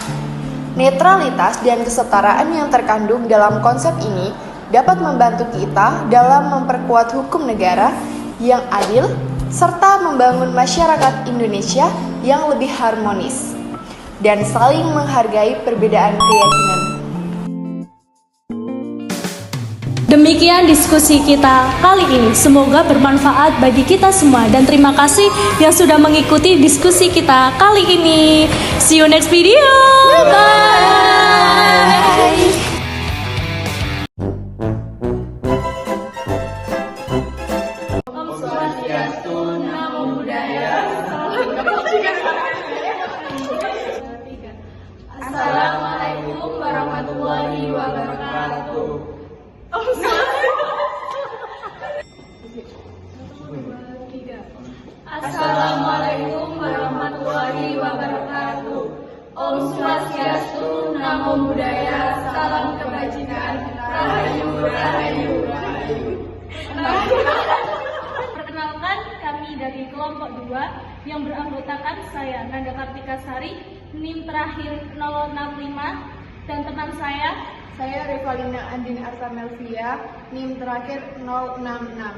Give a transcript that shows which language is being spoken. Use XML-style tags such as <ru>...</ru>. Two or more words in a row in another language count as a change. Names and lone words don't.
<id>Netralitas dan kesetaraan yang terkandung dalam konsep ini dapat membantu kita dalam memperkuat hukum negara yang adil serta membangun masyarakat Indonesia yang lebih harmonis dan saling menghargai perbedaan keyakinan. Demikian diskusi kita kali ini. Semoga bermanfaat bagi kita semua dan terima kasih yang sudah mengikuti diskusi kita kali ini.</id> <en>See you next video. Bye.</en> <sa>Om Swastiastu,</sa> <pi>Namo Buddhaya.</pi> <ar>السلام عليكم ورحمة الله وبركاته. السلام عليكم ورحمة الله وبركاته.</ar> <id>Om Swastiastu,</id> <pi>Namo Buddhaya,</pi> <id>salam kebajikan, rahayu, rahayu, rahayu. Perkenalkan, kami dari kelompok 2 yang beranggotakan saya Nanda Kartika Sari, NIM terakhir 065, dan teman saya Revalina Andin Arta Melvia, NIM terakhir 066.</id>